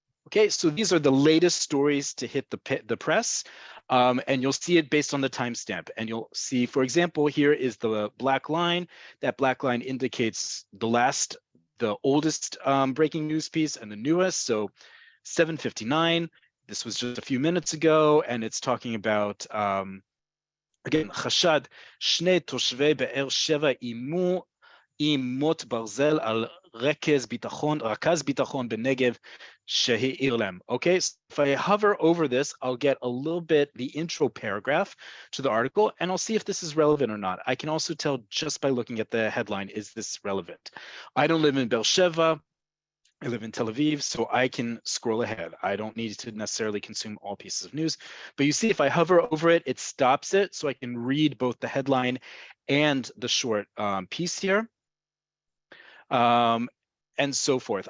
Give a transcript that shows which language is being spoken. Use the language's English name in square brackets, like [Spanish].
[English] Okay, so these are the latest stories to hit the press, and you'll see it based on the timestamp. And you'll see, for example, here is the black line. That black line indicates the oldest breaking news piece and the newest. So 7:59. This was just a few minutes ago, and it's talking about again, [Hebrew] חשד, שני תושבי באר שבע איימו עם מוט ברזל על רכז ביטחון בנגב שהעיר להם. [English] Okay, so if I hover over this, I'll get a little bit the intro paragraph to the article, and I'll see if this is relevant or not. I can also tell just by looking at the headline, is this relevant? I don't live in Be'er Sheva. I live in Tel Aviv, so I can scroll ahead. I don't need to necessarily consume all pieces of news. But you see, if I hover over it, it stops it, so I can read both the headline and the short piece here, and so forth.